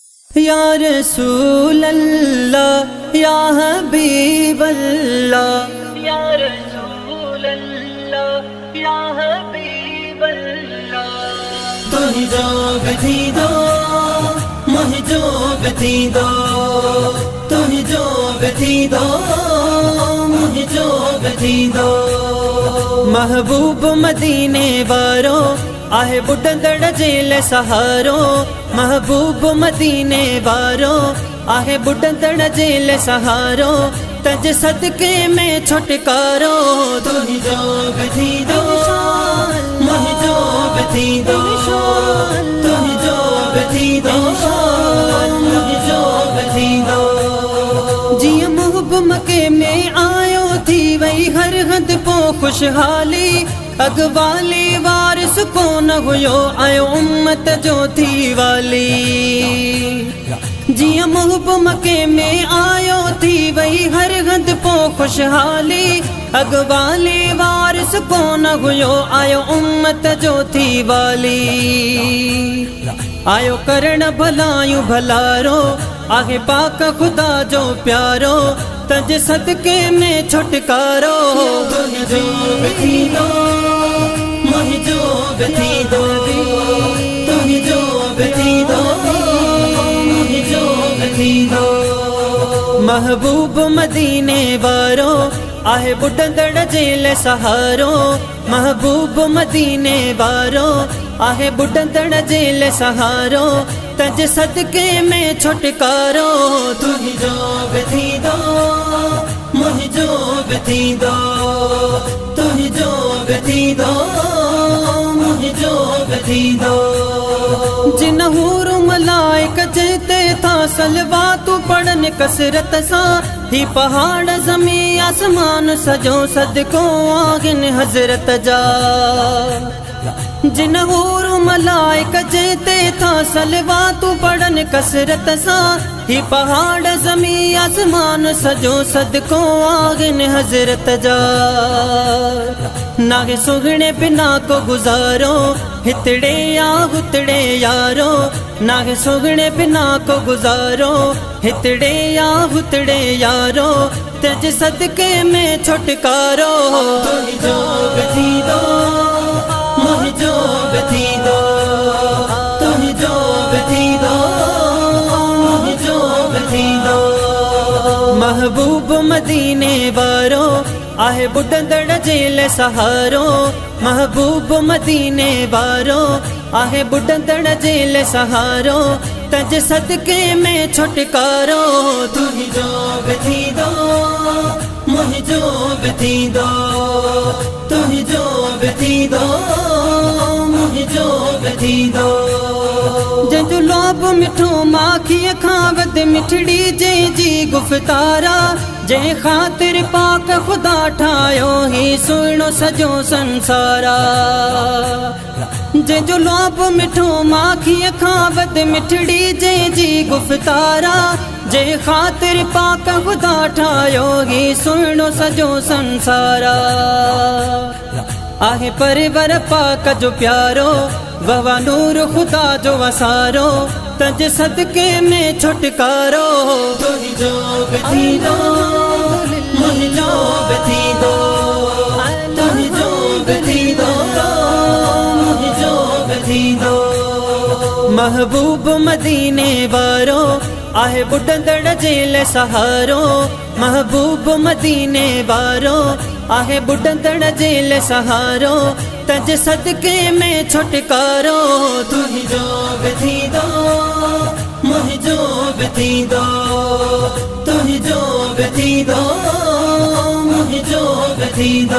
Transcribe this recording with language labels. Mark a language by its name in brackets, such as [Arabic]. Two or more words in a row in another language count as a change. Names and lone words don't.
[Arabic] يا رسول الله يا حبيب الله या रसूल अल्लाह या हबीब अल्लाह। [Sindhi] तुही जोग थी दो मुझ जोग थी दो, तुही जोग थी दो मुझ जोग थी दो। महबूब मदीने वारो आहे बुढ़ंदड़ जेल सहारो, महबूब मदीने वारो आहे बुढ़ंदड़ जेल सहारो। तज सदके में छुटकारो तुही जोग थी दो मुझ जोग थी दो, तुही जोग थी दो मुझ जोग थी दो। जिया मुहब मके में आयो थी वही हर हद पो खुशहाली, अगवाली वारिस को न हुयो आयो उम्मत जो थी वाली। जिया मुहब मके में आयो थी वही हर हद पो खुशहाली, अगवाली वारिस को न हुयो आयो उम्मत जो थी वाली। आयो करण भलायू भलारो आहे पाक खुदा जो प्यारो, तज सदके में छुटकारो तुही जोग थी दो मुझ जोग थी दो, तुही जोग थी दो मुझ जोग थी दो। महबूब मदीने वारो आहे बुढ़ंदड़ जेल सहारो, महबूब मदीने वारो आहे बुढ़ंदड़ जेल सहारो। तज सदके में छुटकारो तुही जोग थी दो मुझ जोग थी दो, तुही जोग थी दो मुझ जोग थी दो। जिन हूर मलाइक जेते था सलवा तू पढ़न कसरत सा, ही पहाड़ जमी आसमान सजो सदको आगिन हजरत जा। जिन हूर मलाइक जेते था सलवा तू पढ़न कसरत सा, ही पहाड़ जमी आसमान सजो सदको आगिन हजरत जा। नागे सुगने बिना को गुजारो हितड़े या हुतड़े यारो, नागे सुगने बिना को गुजारो हितड़े या हुतड़े यारो। तज सदके में छुटकारो तुही जोग थी दो मुझ जोग थी दो, तुही जोग थी दो मुझ जोग थी दो। महबूब मदीने वारो आहे बुढ़ंदड़ जेल सहारो, महबूब मदीने वारो आहे बुढ़ंदड़ जेल सहारो। तज सदके में छुटकारो तुही जोग थी दो मुझ जोग थी दो, तुही जोग थी दो मुझ जोग थी दो। जंहिंजो लोभ मिठो माखीअ खां वध मिठड़ी जंहिंजी गुफ़्तारा, जंहिं ख़ातिर पाक खुदा ठाहियो ही सुहिणो सॼो संसारा। जंहिंजो लोभ मिठो माखीअ खां वध मिठड़ी जंहिंजी गुफ़्तारा, जंहिं ख़ातिर पाक खुदा ठाहियो ही सुहिणो सॼो संसारा। आहे परवर पाक जो प्यारो ववा नूर खुदा जो वसारो। तज सदके में छुटकारो तुही जोग थी दो मुझ जोग थी दो, तुही जोग थी दो मुझ जोग थी दो। महबूब मदीने वारो आहे बुढ़ंदड़ जेल सहारो, महबूब मदीने वारो आहे बुढ़ंदड़ जेल सहारो। तज सदके में छुटकारो तुही जोग थी दो मुझ जोग थी दो, तुही जोग थी दो मुझ जोग थी दो।